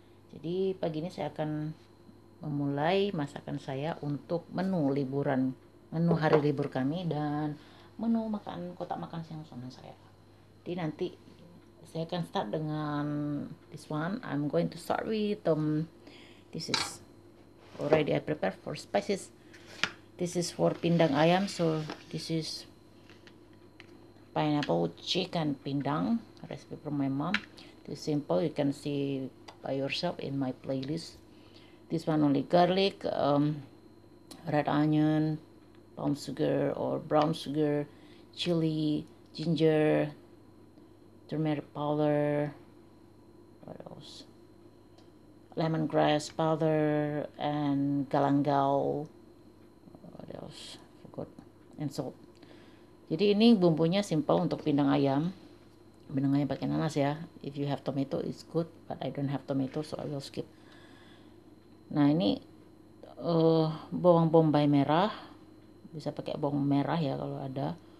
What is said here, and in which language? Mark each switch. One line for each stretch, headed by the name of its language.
Indonesian: Jadi pagi ini saya akan memulai masakan saya untuk menu hari libur kami dan menu kotak makan siang suami saya. Jadi nanti saya akan start dengan
English: this one. I'm going to start with this is already I prepare for spices. This is for pindang ayam, so this is pineapple chicken pindang recipe from my mom. This is simple, you can see by yourself in my playlist. This one only garlic, red onion, palm sugar or brown sugar, chili, ginger, turmeric powder, what else? Lemongrass powder and galangal, what else? Forgot. And salt.
Indonesian: Jadi ini bumbunya simple untuk pindang ayam. Pindang ayam pakai nanas ya.
English: If you have tomato it's good, but I don't have tomato so I will skip.
Indonesian: Nah ini bawang bombay merah, bisa pakai bawang merah ya kalau ada.